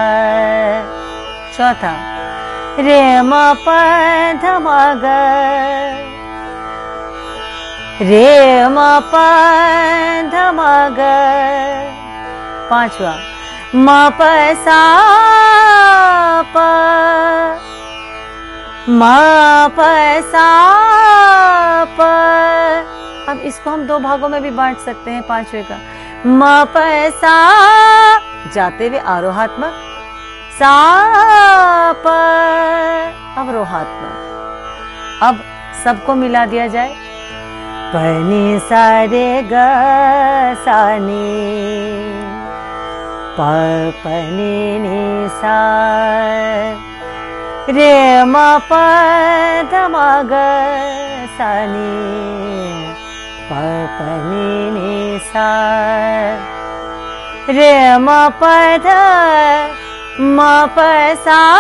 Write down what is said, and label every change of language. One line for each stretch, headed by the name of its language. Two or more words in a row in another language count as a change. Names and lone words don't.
Hindi: चौथा रे म प ध म ग, रे म प ध म ग, पांचवा म प सा प, म प सा प। अब इसको हम दो भागों में भी बांट सकते हैं पांचवे का। म प सा जाते हुए आरोहात्मक, सा प अवरोहात्मक। अब सबको मिला दिया जाए। पनी सा रे ग सा नी, प प नी नी सा, रे म प ध म ग सा नी, प प नी नी सा, रे म प ध म प सा